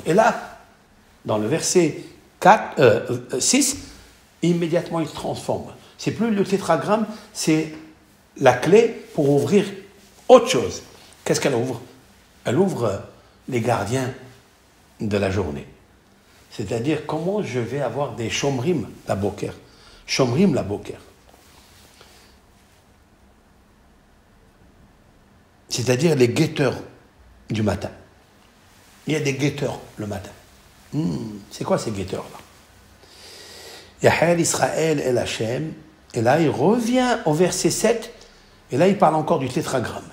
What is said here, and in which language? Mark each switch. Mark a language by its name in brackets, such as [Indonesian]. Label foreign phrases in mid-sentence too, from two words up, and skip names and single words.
[French] Et là, dans le verset 6, immédiatement il se transforme. C'est plus le tétragramme, c'est la clé pour ouvrir autre chose. Qu'est-ce qu'elle ouvre? Elle ouvre les gardiens de la journée. C'est-à-dire comment je vais avoir des [Hebrew] שומרים לבוקר. שומרים לבוקר. [French] C'est-à-dire les guetteurs du matin. Il y a des guetteurs le matin. C'est quoi ces guetteurs-là? [Hebrew] יחל ישראל אל השם. [French] Et là, il revient au verset 7. Et là, il parle encore du tétragramme.